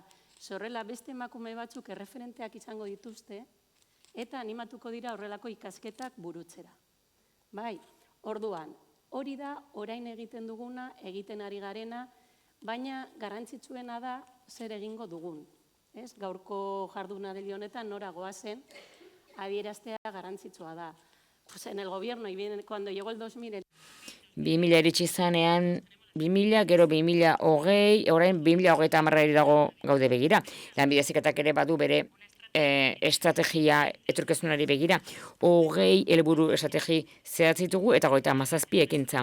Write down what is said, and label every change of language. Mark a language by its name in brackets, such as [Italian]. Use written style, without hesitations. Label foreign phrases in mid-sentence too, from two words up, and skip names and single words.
[Basque] Zorrela beste emakume batzuk erreferenteak izango dituzte, eta animatuko dira horrelako ikasketak burutzera. Bai, orduan, hori da orain egiten duguna, egiten ari garena, baina garrantzitsuena da zer egingo dugun. Gaurko jardunaldi honetan nora goazen, adieraztea garrantzitsua da. [Spanish] Pues en el gobierno, y bien, cuando llegó el 2000... [Basque] 2000 iritsi zanean, 2000, gero 2020, orain 2030 dago gaude begira. Lanbide heziketak ere badu bere estrategia etorkizunari begira. 20 helburu estrategi zehatzitugu eta 37 ekintza.